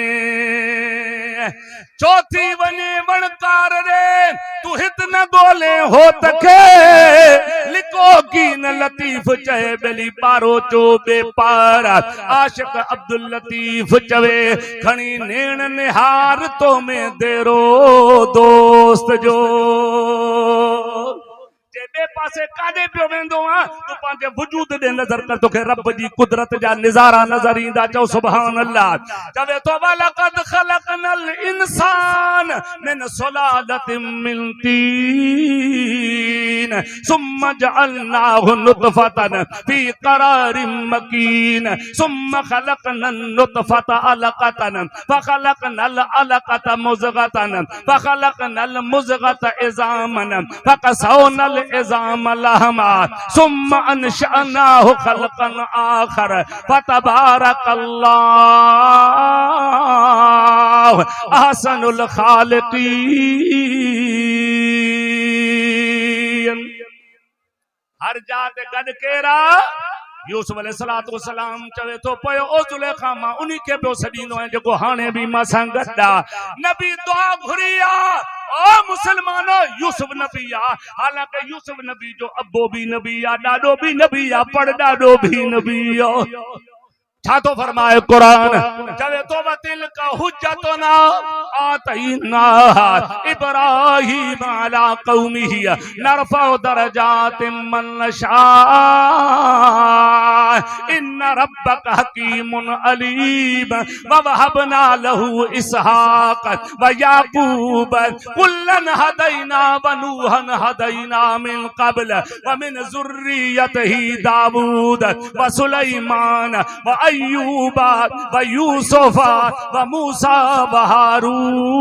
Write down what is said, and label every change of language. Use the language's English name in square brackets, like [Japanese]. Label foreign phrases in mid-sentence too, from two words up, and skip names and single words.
[Sindhi] चौथी वञे वणकार रे तू हित न गोले हो तखे लिको कीन लतीफ चए बेली पारो चो बेपार आशिक अब्दुल लतीफ चवे खणी नेण निहार तो में देरो दोस्त जो बे पासे काडे पियो वेंदो आ तो पंहिंजे वजूद दे नजर कर तोखे रब जी कुदरत जा नज़ारा नजर ईंदा चओ [Arabic] سبحان الله [Sindhi] चवे तो [Arabic] ولقد خلقنا الإنسان من سلالة من طين ثم جعلناه نطفة في قرار مكين ثم خلقنا النطفة علقة فخلقنا العلقة مضغة فخلقنا المضغة عظاما فكسونا العظام لحما ثم أنشأناه خلقا آخر فتبارك الله أحسن الخالقين [Sindhi] हर जात गॾ केरा यूसुफ [Arabic] عليه الصلاة والسلام [Sindhi] चवे तो पयो ओ जुलेखा मां उन्हीं के पियो छॾींदो आहियां जेको हाणे बि मां सां गॾु आहे नबी दुआ घुरी आहे ओ मुसलमानो यूसुफ नबी आ हालांकि यूसुफ नबी जो अब्बो भी नबी आ डाडो भी नबी आ पर डाडो भी नबी आ छा तो फरमाए कुरान चवे तो [Arabic] وتلك حجتنا آتيناها إبراهيم على قومه نرفع درجات من نشاء إن ربك حكيم عليم و وهبنا له إسحاق و يعقوب كلا هدينا و نوحا هدينا من قبل و من ذريته داود و سليمان و أيوب و يوسف و موسى و هارون.